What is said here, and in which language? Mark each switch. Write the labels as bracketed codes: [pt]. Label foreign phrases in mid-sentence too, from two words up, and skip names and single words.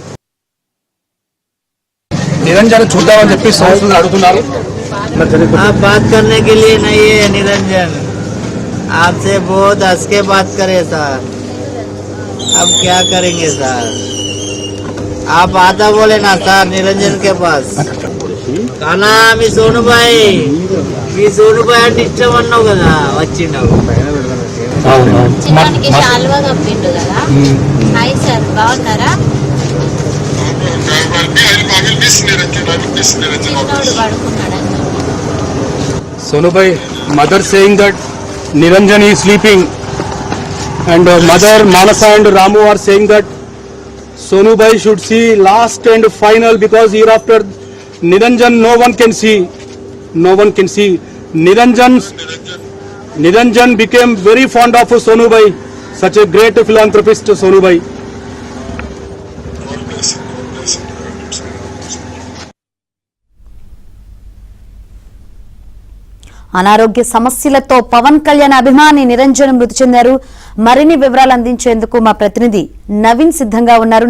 [te] निरंजन చూద్దామని చెప్పి సంస్థలు అడుగుతున్నారు. [hi] आप बात करने के लिए नहीं है निरंजन, आपसे बहुत हंस के बात करे सर. अब क्या करेंगे सर, आप आता बोले ना सर निरंजन के पास. [te] కానా మీ సోనుబాయ్ అంటే ఇష్టం అన్నావు కదా, వచ్చినావు. చిన్నానికి శాల్వా కప్పిండు కదా. [en] hi sir, [te] బాగున్నారా? [en] Sonubhai, mother saying that Niranjan is sleeping, and mother Manasa and Ramu are saying that Sonubhai should see last and final, because hereafter Niranjan no one can see. Niranjan became very fond of Sonubhai, such a great philanthropist Sonubhai. [te] అనారోగ్య సమస్యలతో పవన్ కళ్యాణ్ అభిమాని నిరంజన్ మృతి చెందారు. మరిన్ని వివరాలు అందించేందుకు మా ప్రతినిధి నవీన్ సిద్ధంగా ఉన్నారు.